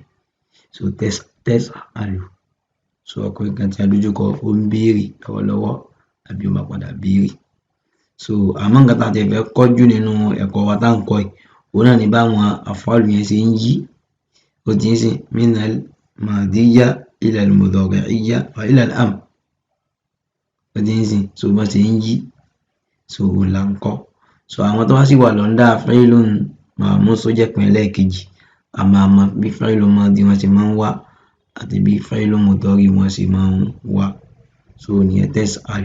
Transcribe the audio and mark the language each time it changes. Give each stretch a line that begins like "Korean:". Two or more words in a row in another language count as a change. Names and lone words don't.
Yoruba: So tas'alu. So ọkùnrin kan tí a dojúkọ ó ń béèrè lọ́wọ́lọ́wọ́ àbí ó máa padà béèrè. So àmọ́ nǹkan tá a ti fẹ́ kọ́jú nínú ẹ̀kọ́ wa tá ń kọ́ yìí, òun náà ni báwọn af'alu yẹn ṣe ń yí. Ó di nísìn
Arabic: من الماضية إلى المضارعية وإلى الأمر.
Yoruba: Ó di nísìn. So bá ṣe ń yí. So là ń kọ́. So àwọn tó wá sì wà lọ́ndà
Arabic: فاعل مهموز
Yoruba: ó jẹ́ pín ẹlẹ́ẹ̀kejì. Àmọ́ bí
Arabic: فاعل ماضي
Yoruba: wọ́n ṣe máa ń wá àti bí
Arabic: فاعل مضارع
Yoruba: wọ́n ṣe máa ń wá. So nìyẹn tas'alu.